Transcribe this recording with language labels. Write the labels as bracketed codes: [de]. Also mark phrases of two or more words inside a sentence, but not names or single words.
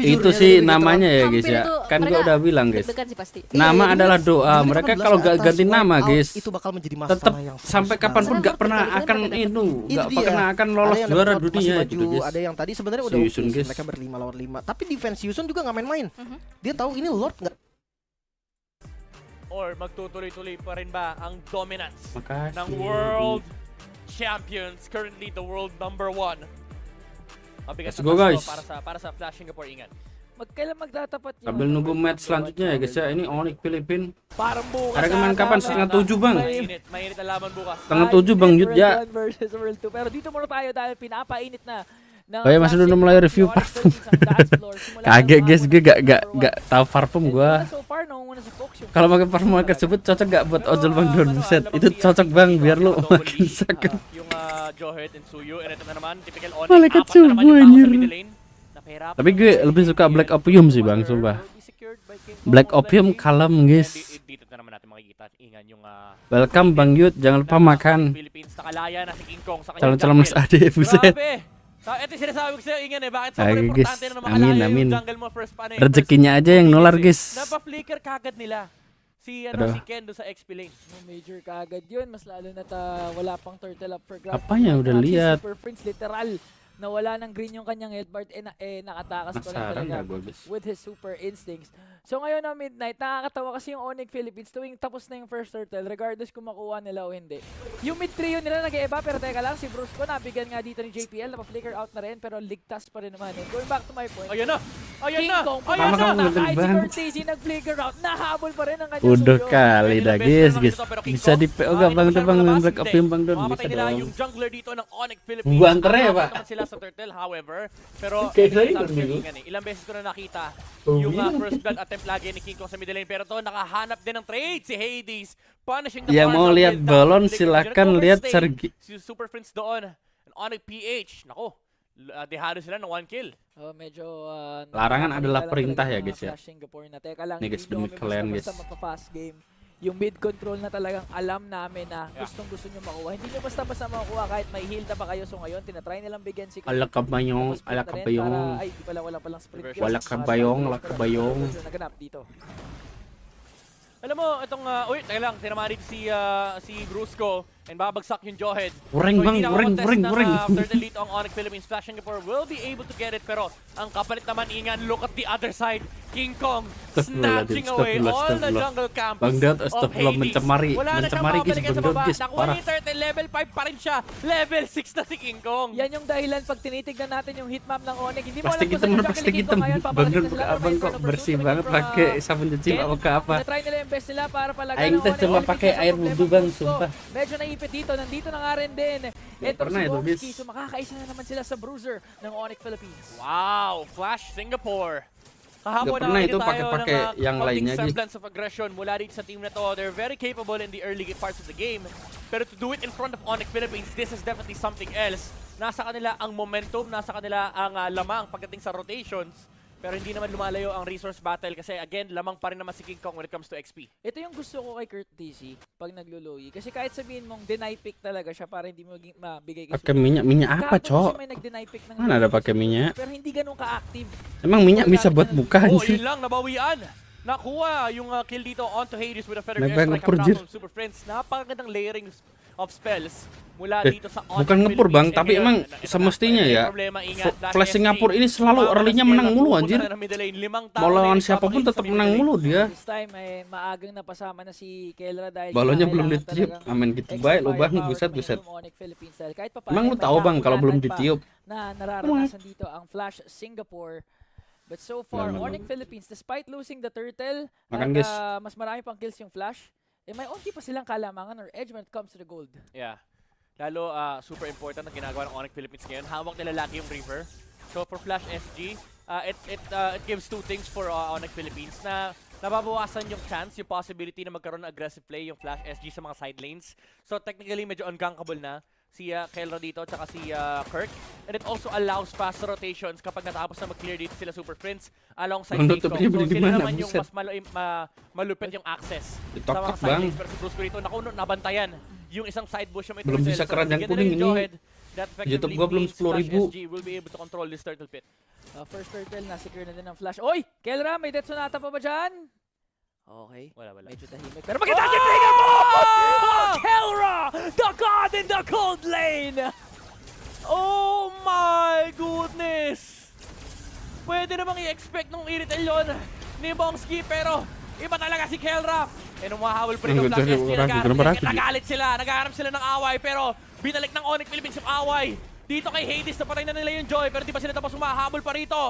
[id] Itu sih namanya ya guys ya. Kan gua udah bilang guys. Nama adalah doa. Mereka kalau gak ganti nama guys, itu bakal menjadi masalah tetap yang sampai kapanpun gak pernah akan gak pernah akan lolos juara dunia gitu guys. Ada yang tadi sebenarnya udah mereka berlima lawan 5, tapi defense Yusun juga gak main-main. Dia tahu ini Lord nggak. [tl] Or magtutuloy-tuloy pa rin ba ang dominance ng [en] world champions, currently the world #1. [tl] Mabigat [en] Let's go guys. [tl] Para sa Flash Singapore, ingat. Kailan magtatapat yung [id] sambil nunggu match selanjutnya ya guys ya. Ini Onyx Philippines. [tl] Parang bukas. [id] Ada kemarin kapan? 6:30 bang. [tl] Mainit ang laban bukas. [id] 6:30 bang Yud ya. [en] Versus World 2. [tl] Pero dito muna tayo dahil pinapainit na. [id] Oh ya, masih udah mulai review parfum. Kaget guys, gue gak tahu parfum gue. Kalau pakai parfum tersebut cocok gak buat ojol bang Don? Buset, itu cocok bang biar lu makin sakit. [tl] Yung Johet and Suyu, ito na naman, typical Onyx. [id] Malaikat subuh anjir. Tapi gue lebih suka Black Opium sih bang, sumpah. Black Opium kalem guys. [tl] Dito na naman natin makikita. Ingan yung [id] welcome bang Yud, jangan lupa makan. Calon-calon Mas Ade, buset. [tl] Ito sinasabi ko sa'yo, Ingan bakit sobrang importante na makalaya yung jungle mo first pan [id] rezekinya aja yang nular guys. [tl] Napa-flicker kagad nila. Si Ken do sa XP lane. Major kagad yun, mas lalo na wala pang turtle [en] up for grab. [id] Apanya udah lihat. [tl] Super Prince literal na wala ng green yung kanyang headbart, nakatakas pa rin talaga [en] with his super instincts. [tl] So ngayon na midnight, nakakatawa kasi yung Onyx Philippines tuwing tapos na yung [en] first turtle, [tl] regardless kung makuha nila o hindi. Yung [en] mid trio [tl] nila nag-iiba, pero teka lang, si Bruce ko nabigyan nga dito ni JPL, napa-flicker out na rin, pero ligtas pa rin naman. [en] Going back to my point, [tl] Ayan na! King Kong, kahit si Cortese nag-flicker out, nahabol pa rin ang kanyang [id] udah kali dah guys. Bisa di PO gak bang tuh bang Black Opium bang Don? Bisa dong. [tl] Yung jungler dito ng Onyx Philippines. [id] Buanter ya pak? [tl] Sila sa turtle, however, pero ilang beses ko na nakita yung [en] first blood attempt [tl] lagi ni King Kong sa [en] middle lane, [tl] pero to nakahanap din ng trade si Hades, [en] punishing the [id] ya mau lihat balon silakan lihat Sergi [tl] si Super Prince doon, Onyx PH, nako dehado sila ng 1 kill. Medyo [id] larangan adalah perintah ya guys ya. Nih guys demi KLEAN guys. [tl] Yung [en] mid control [tl] na talagang alam namin na gustong-gusto nyo makuha. Hindi nyo basta-basta makuha kahit may heal na pa kayo. So ngayon, tinatry nilang bigyan si ala kabayong. Ay, di pala, wala palang sprint. Wala kabayong. Naganap dito. Alam mo, itong, teka lang, tinamarid si Brusco and babagsak yung Johed. Ring. [en] After the lead ang Onyx Philippines, Flash Singapore will be able to get it, [tl] pero ang kapalit naman, [en] Ingan, look at the other side. King Kong snatching away all the jungle campus [id] Bang Dot, [en] of Hades. [id] mencemari guys, Bang Dot guys, [tl] nakuha ni turtle, level 5 pa rin siya. Level 6 na si King Kong. Yan yung dahilan pag tinitignan natin yung hitmap ng Onyx. Hindi mo alam [id] pasti kita Bang Dot abang kok bersih banget pakai sabun cuci apa. [tl] Try nila yung best nila para palagan [su] Aing teh [id] cuma pakai air wudhu bang, sumpah. [tl] Medyo naipit dito, nandito na nga rin din. Ito si Womski, so makakaisa na naman sila sa bruiser ng Onyx Philippines. Wow, Flash Singapore Kahapon [id] pernah itu [tl] nakakita tayo [id] pakai [tl] ng [id] yang [tl] konting [id] lainnya, Gis. [en] semblance of aggression [tl] mula dito sa team na to. [en] They're very capable in the early parts of the game. Pero to do it in front of Onyx Philippines, this is definitely something else. [tl] Nasa kanila ang momentum, nasa kanila ang lamang pagdating sa rotations. Pero hindi naman lumalayo ang [en] resource battle [tl] kasi again, lamang pa rin naman si King Kong [en] when it comes to XP. [tl] Ito yung gusto ko kay Kurt DC pag naglo-lowy. Kasi kahit sabihin mong [en] deny pick [tl] talaga siya para hindi mo mabigay [id] Pakai minyak apa, Cok? [tl] may nag- [en] deny pick [tl] ng [id] Mana ada pakai minyak? [tl] pero hindi ganun ka-active. [id] Emang minyak bisa buat buka Oh, anjir. [tl] yun lang, nabawian. Nakuha yung kill dito [en] onto Hades with a feather [tl] Nag-bang [en] airstrike [id] ngepur, [en] from [id] Jir. [en] Super Friends. [tl] Napakagandang [en] layering of spells [tl] mula dito sa [id] Bukan ngepur bang, tapi emang semestinya ya Flash Singapura ini selalu early-nya menang mulu anjir. Mau lawan siapapun tetap menang mulu dia. [tl] This time ay maagang napasama na si Kelra dahil [id] Balonnya belum ditiup, amin gitu baik lo bang, buset. Emang lu tahu bang kalau belum ditiup? [tl] Na nararanasan dito ang Flash Singapore. [en] But so far, Onyx Philippines, despite losing the turtle, [id] Makan, [tl] at [id] guys. [tl] mas marami pang kills yung Flash, eh may onti pa silang kalamangan [en] or edge when it comes to the gold. [tl] Yeah. Lalo, [en] super important [tl] ang ginagawa ng Onyx Philippines ngayon. Hawak nila lagi yung River. [en] So for Flash SG, it gives two things for Onyx Philippines [tl] na nababawasan yung chance, yung possibility na magkaroon ng [en] aggressive play [tl] yung Flash SG sa mga [en] side lanes. [tl] So technically, medyo ungankable na si Kelra dito at si Kirk. [en] And it also allows fast rotations [tl] kapag natapos na mag-clear dito sila Super Friends alongside King Kong. So sila naman yung mas malupit yung access sa mga [en] side lanes. [tl] Pero si Bruce dito, nabantayan yung isang [en] side bush [tl] yung may [id] Belum bisa keranjang kuning ini. YouTube gua belum 10.000. [en] SG will be able to control this turtle pit. First turtle, [tl] na-secure na din ng Flash. Oy! Kelra, may death sonata pa ba dyan? Okay. Wala. Medyo tahimik. Pero makita si Trigger mo! Oh! Kelra! [en] The God in the cold lane! Oh my goodness! [tl] Pwede namang i-expect nung Iritel yun ni Bongski, pero iba talaga si Kelra. E nung mahabol pa rin yung Flash SG, nagalit sila, naghaharap sila ng away, pero binalik ng Onyx Philippines yung away. Dito kay Hades, napatay na nila yung Joy, pero di pa sila tapos humahabol pa rito.